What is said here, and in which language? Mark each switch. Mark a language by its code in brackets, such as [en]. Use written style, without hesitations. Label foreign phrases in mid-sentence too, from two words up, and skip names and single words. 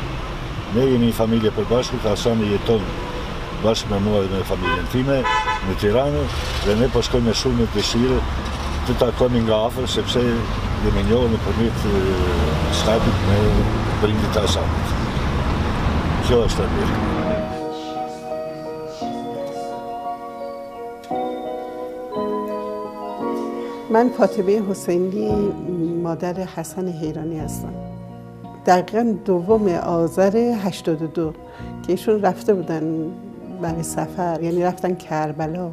[sq] Ne jemi një familje përbashkët, Hasani jeton bashkë me mua dhe me familjen time në Tiranë dhe ne po shkojmë me shumë dëshirë të takojmë nga afër sepse jemi njohur nëpërmjet Skype-it me prindit e Hasanit. Kjo është e mirë. [fa] من فاطمه حسینی مادر حسن حیرانی هستم. دقیقاً 2 آذر 82 که ایشون رفته بودن برای سفر، یعنی رفتن کربلا.